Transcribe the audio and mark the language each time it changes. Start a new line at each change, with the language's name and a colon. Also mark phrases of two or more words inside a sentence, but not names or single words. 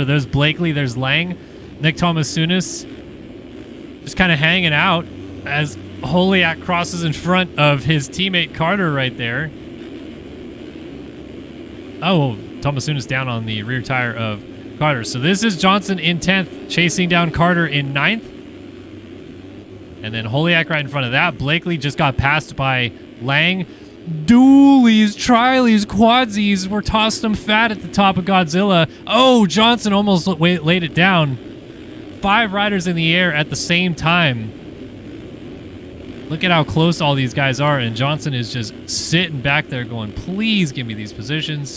English: There's Blakely, there's Lang, Nick Thomas-Sunis just kind of hanging out as Holiak crosses in front of his teammate Carter right there. Oh, Thomas-Sunis down on the rear tire of Carter. So this is Johnson in 10th, chasing down Carter in 9th. And then Holiak right in front of that. Blakely just got passed by Lang. Dualies, trilies, quadsies were tossed them fat at the top of Godzilla. Oh, Johnson almost laid it down. 5 riders in the air at the same time. Look at how close all these guys are, and Johnson is just sitting back there going, please give me these positions.